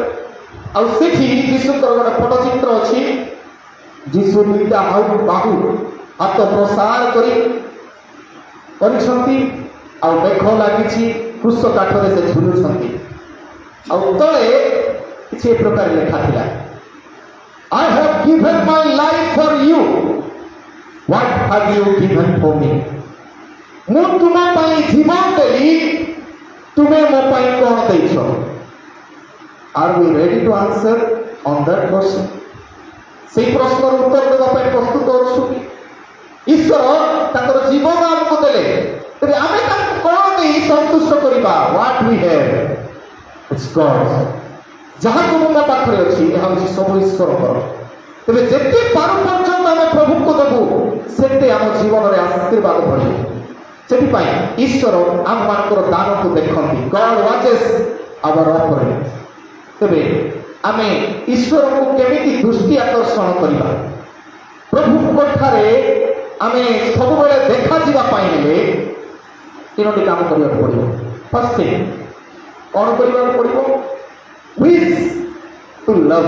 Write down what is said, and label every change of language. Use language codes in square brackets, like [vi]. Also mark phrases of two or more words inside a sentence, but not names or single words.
[or] ଆଉ ସେଠି ଯୀଶୁଙ୍କର ଗୋଟେ ଫଟୋଚିତ୍ର ଅଛି। ଯୀଶୁ ଦୁଇଟା ବାହୁ ହାତ ପ୍ରସାର କରିଛନ୍ତି, ଆଉ ମେଘ ଲାଗିଛି, କୃଷ କାଠରେ ସେ ଝୁଲୁଛନ୍ତି। ଆଉ ତଳେ କିଛି ଏ ପ୍ରକାର ଲେଖା ଥିଲା, [en] I have given my life for you, what have you given for me? [or] ମୁଁ ତୁମ ପାଇଁ ଜୀବନ ଦେଲି, ତୁମେ ମୋ ପାଇଁ କ'ଣ ଦେଇଛ? [en] Are we ready to answer on that question? [or] ସେହି ପ୍ରଶ୍ନର ଉତ୍ତର ଦେବା ପାଇଁ ପ୍ରସ୍ତୁତ ଅଛୁ କି? ଈଶ୍ୱର ତାଙ୍କର ଜୀବନ ଆମକୁ ଦେଲେ, ତେବେ ଆମେ ତାଙ୍କୁ କ'ଣ ଦେଇ ସନ୍ତୁଷ୍ଟ କରିବା? [en] What we have, it's God. [or] ଯାହା ସବୁ ମୋ ପାଖରେ ଅଛି ଏହା ହେଉଛି ସବୁ ଈଶ୍ୱରଙ୍କର। ତେବେ ଯେତେ ପାରୁ ପର୍ଯ୍ୟନ୍ତ ଆମେ ପ୍ରଭୁଙ୍କୁ ଦେବୁ ସେତେ ଆମ ଜୀବନରେ ଆଶୀର୍ବାଦ ବଢ଼ିବ। ସେଥିପାଇଁ ଈଶ୍ୱର ଆମମାନଙ୍କର ଦାନକୁ ଦେଖନ୍ତି। [en] God watches our offering। [or] ତେବେ ଆମେ ଈଶ୍ୱରଙ୍କୁ କେମିତି ଦୃଷ୍ଟି ଆକର୍ଷଣ କରିବା? ପ୍ରଭୁଙ୍କ ଠାରେ ଆମେ ସବୁବେଳେ ଦେଖାଯିବା ପାଇଁ ହେଲେ 3ଟି କାମ କରିବାକୁ ପଡ଼ିବ। [en] first thing, [or] କ'ଣ କରିବାକୁ ପଡ଼ିବ? [en] wish to love.